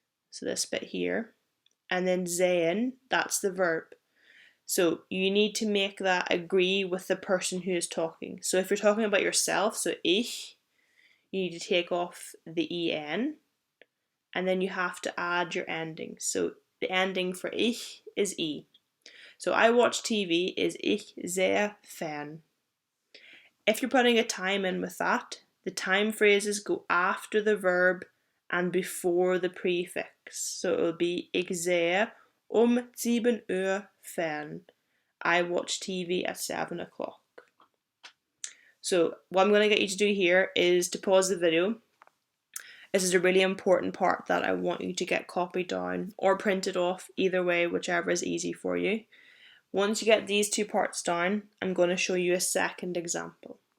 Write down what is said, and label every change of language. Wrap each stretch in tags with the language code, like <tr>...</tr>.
<en>So this bit here. And then sehen, that's the verb. So you need to make that agree with the person who is talking. So if you're talking about yourself, so ich, you need to take off the en. And then you have to add your ending. So the ending for ich is e. So I watch TV is</en> <de>ich sehe fern.</de> <en>If you're putting a time in with that, the time phrases go after the verb and before the prefix. So it will be</en> <de>ich sehe 7 Uhr fern.</de> <en>I watch TV at 7 o'clock. So what I'm going to get you to do here is to pause the video. This is a really important part that I want you to get copied down or printed off, either way, whichever is easy for you. Once you get these two parts down, I'm going to show you a second example.</en>